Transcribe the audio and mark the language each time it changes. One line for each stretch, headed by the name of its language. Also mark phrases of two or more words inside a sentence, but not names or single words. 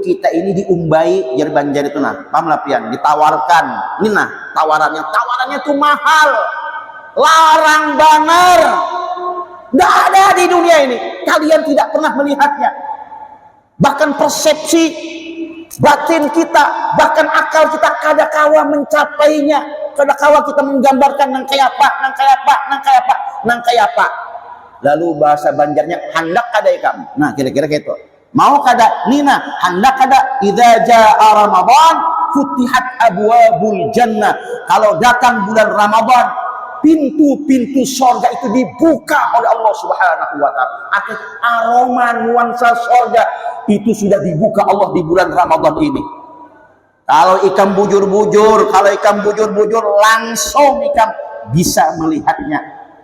Indonesian: kita ini diumbai,
Banjar: jar Banjar itu nah, paham lah pian,
Indonesian: ditawarkan, ini nah tawarannya tuh mahal, larang banget, nggak ada di dunia ini, kalian tidak pernah melihatnya, bahkan persepsi batin kita, bahkan akal kita kadakawa mencapainya, kadakawa kita menggambarkan nang kayak apa.
Banjar: Lalu bahasa Banjarnya hendak kada ikam. Nah, kira-kira gitu. Mau kada nina hendak kada
Arabic: idza jaa Ramadan futihat abwabul jannah.
Indonesian: Kalau datang bulan Ramadan, pintu-pintu surga itu dibuka oleh Allah
Arabic: Subhanahu wa taala.
Indonesian: Aroma nuansa surga itu sudah dibuka Allah di bulan Ramadan ini.
Banjar: Kalau ikan bujur-bujur, langsung ikan bisa melihatnya.